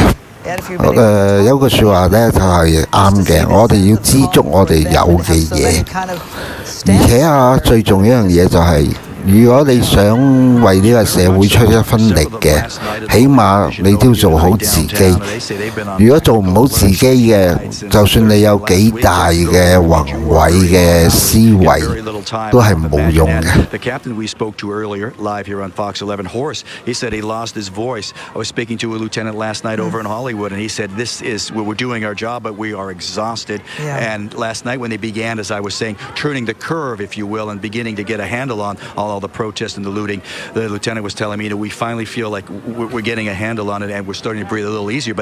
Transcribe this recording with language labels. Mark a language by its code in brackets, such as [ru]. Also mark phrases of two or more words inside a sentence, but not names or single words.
[yue] 有句説話咧就係啱嘅，我哋要知足我哋有嘅嘢，而且最重要一樣嘢就係，如果你想為呢個社會出一分力嘅，起碼你都要做好自己。如果做唔好自己嘅，就算你有幾大嘅宏偉嘅思維，都係冇用嘅。 [en] The captain we spoke to earlier, live here on Fox 11, Horace, he said he lost his voice. I was speaking to a lieutenant last night over in Hollywood, and he said, we're doing our job, but we are exhausted. And last night when they began, as I was saying, turning the curve, if you will, and beginning to get a handle on all the protests and the looting, the lieutenant was telling me, we finally feel like we're getting a handle on it, and we're starting to breathe a little easier.